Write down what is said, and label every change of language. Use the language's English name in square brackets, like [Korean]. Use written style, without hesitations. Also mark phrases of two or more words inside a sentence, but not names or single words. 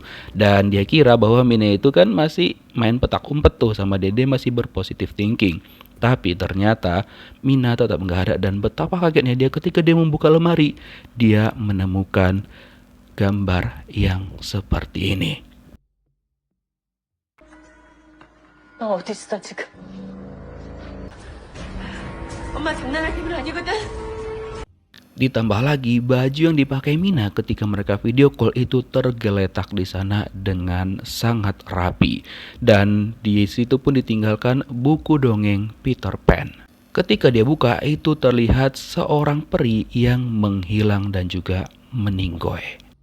[Indonesian] Dan dia kira bahwa Mina itu kan masih main petak umpet tuh sama Dede, masih berpositif thinking. Tapi ternyata Mina tetap gak ada dan betapa kagetnya dia ketika dia membuka lemari, dia menemukan gambar yang seperti ini. [Korean] 너 어디 있어 지금? 엄마 장난할 기분 아니거든. [Indonesian] Ditambah lagi baju yang dipakai Mina ketika mereka video call itu tergeletak di sana dengan sangat rapi. Dan di situ pun ditinggalkan buku dongeng Peter Pan. Ketika dia buka itu terlihat seorang peri yang menghilang dan juga meninggoy.